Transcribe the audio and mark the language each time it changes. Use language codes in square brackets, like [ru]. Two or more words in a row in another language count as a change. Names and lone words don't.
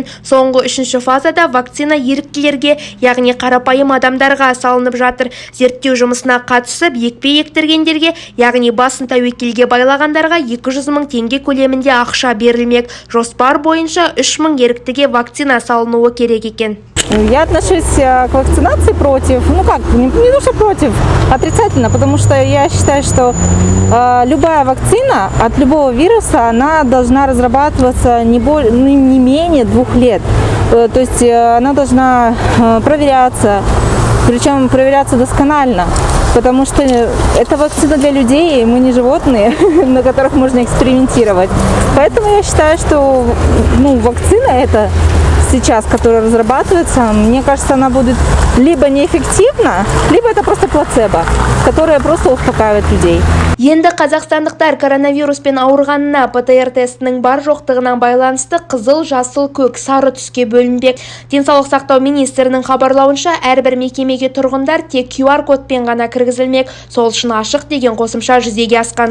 [kk] Соңғы 3-ші фазада вакцина еріктілерге, яғни қарапайым адамдарға салынып жатыр. Зерттеу жұмысына қатысып, екпе ектіргендерге, яғни басын тәуекелге байлағандарға 200 мың теңге көлемінде ақша берілмек. Жоспар бойынша 3 мың еріктіге вакцина салынуы керек екен. [ru] Я отношусь к вакцинации против, не то что против, отрицательно, потому что я считаю, что любая вакцина от любого вируса, она должна разрабатываться не менее 2 лет. То есть она должна проверяться, причем проверяться досконально, потому что это вакцина для людей, мы не животные, на которых можно экспериментировать. Поэтому я считаю, что вакцина это сейчас, которая разрабатывается, мне кажется, она будет либо неэффективна, либо это просто плацебо, которое просто успокаивает людей. [kk] Енді қазақстандықтар коронавируспен ауырғанына ПТР тестінің бар жоқтығынан байланысты қызыл, жасыл, көк, сары түске бөлінбек. Денсаулық сақтау министрінің хабарлауынша әрбір мекемеге тұрғындар тек QR кодпен ғана кіргізілмек. Сол үшін ашық деген қосымша жүзеге асқан.